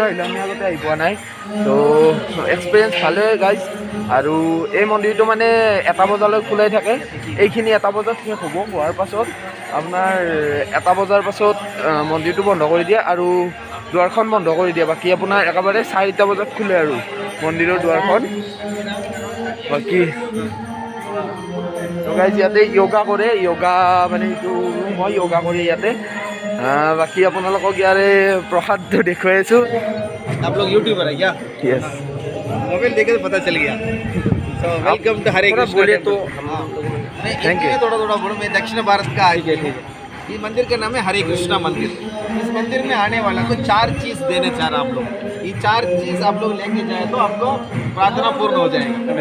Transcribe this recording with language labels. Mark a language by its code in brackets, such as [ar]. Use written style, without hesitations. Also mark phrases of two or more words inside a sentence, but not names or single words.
[as] আহিলোঁ আমি আগতে আহি পোৱা নাই তো এক্সপিৰিয়েঞ্চ ভালে গাইজ আৰু এই মন্দিৰটো মানে 1 বজালৈ খোলাই থাকে এইখিনি 1 বজাত শেষ হ'ব হোৱাৰ পাছত আপোনাৰ 1 বজাৰ পাছত মন্দিৰটো বন্ধ কৰি দিয়ে আৰু দুৱাৰখন বন্ধ কৰি দিয়ে বাকী আপোনাৰ একেবাৰে 4টা বজাত খোলে আৰু মন্দিৰৰ দুৱাৰখন বাকী তো গাইজ ইয়াতে য়োগা কৰে য়োগা মানে এইটো মই য়োগা কৰি ইয়াতে বাকী আপোনালোকক ইয়াৰে প্ৰসাদটো দেখুৱাই আছোঁ [hi] आप लोग यूट्यूबर है क्या यस मोबाइल देखे तो पता चल गया सो [en] welcome to [hi] हरे कृष्ण बोले तो [en] thank you [hi] थोड़ा थोड़ा बोलो मैं दक्षिण भारत का आई गई ये मंदिर का नाम है हरे कृष्णा मंदिर इस मंदिर में आने वाला को 4 चीज़ देना चाह रहा आप लोग ये 4 चीज आप लोग लेके जाए तो आपको प्रार्थना पूर्ण हो जाएगा।